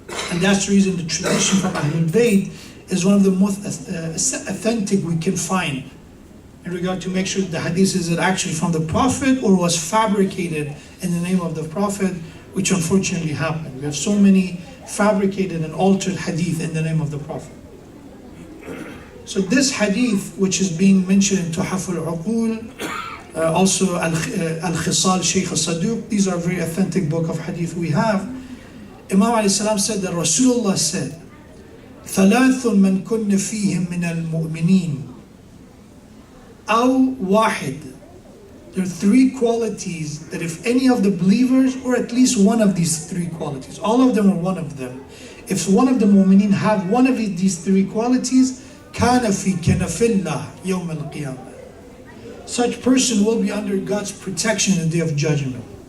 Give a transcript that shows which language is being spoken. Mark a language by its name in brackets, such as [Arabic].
[English] And that's the reason the tradition from Ahlul Bayt is one of the most authentic we can find in regard to make sure the hadith is actually from the Prophet or was fabricated in the name of the Prophet, which unfortunately happened. We have so many fabricated and altered hadith in the name of the Prophet. So this hadith, which is being mentioned in Tuhaf al-Uqul, also Al-Khisal Sheikh al-Saduq, these are very authentic book of hadith we have. [Arabic] Imam alayhi salam said that Rasulullah said, ثلاث من كن فيهم من المؤمنين أو واحد. [English] There are three qualities that if any of the believers, or at least one of these three qualities, all of them or one of them, if one of the mu'mineen have one of these three qualities, [Arabic] كان في كنف الله يوم القيامة. [English] Such person will be under God's protection in the day of judgment.